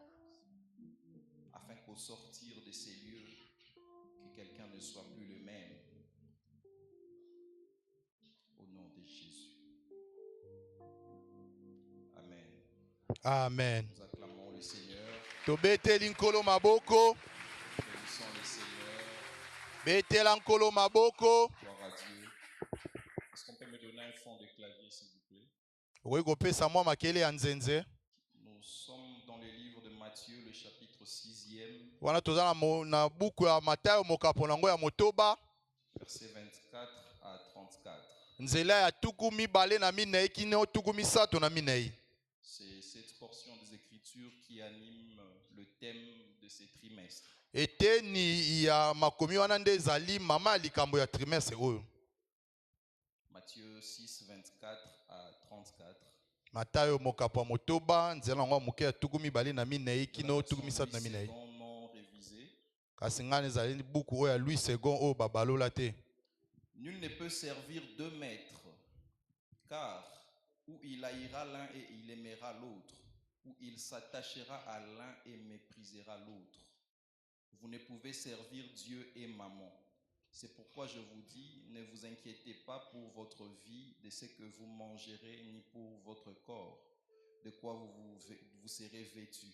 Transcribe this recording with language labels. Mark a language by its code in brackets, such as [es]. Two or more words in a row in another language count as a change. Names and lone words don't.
[fr] Afin qu'au sortir de ces lieux, que quelqu'un ne soit plus le même. Au nom de Jésus. Amen. Amen. Nous acclamons le Seigneur. [ln] Tobeteli nkolo maboko. [fr] Bénissons le Seigneur. [ln] Betela nkolo maboko. [fr] Gloire à Dieu. Est-ce qu'on peut me donner un fond de clavier, s'il vous plaît? Oui, [ln] kopesa mwa makele ya nzenze. [fr] Nous sommes dans le livre de Matthieu, le chapitre 6e. [ln] Wana toza na buku ya Matayo mokapo nango ya motoba. [fr] Verset 24 à 34. [ln] Nzela ya tuku mibale na minei kino tuku misato na minei. [fr] C'est cette portion des Écritures qui anime le thème de ces trimestres. [ln] Eteni ya makomi wana nde ezali mama ya likambo ya trimestre oyo. [fr] Matthieu 6, 24 à 34. [ln] Matayo mokapo motoba nzela ngo moke ya tuku mibale na minei kino tuku misato na minei. Kasi ngani ezali buku oyo ya Louis II oyo babalola te. [fr] Nul ne peut servir deux maîtres, car ou il haïra l'un et il aimera l'autre, ou il s'attachera à l'un et méprisera l'autre. Vous ne pouvez servir Dieu et maman. C'est pourquoi je vous dis, ne vous inquiétez pas pour votre vie, de ce que vous mangerez, ni pour votre corps, de quoi vous serez vêtus.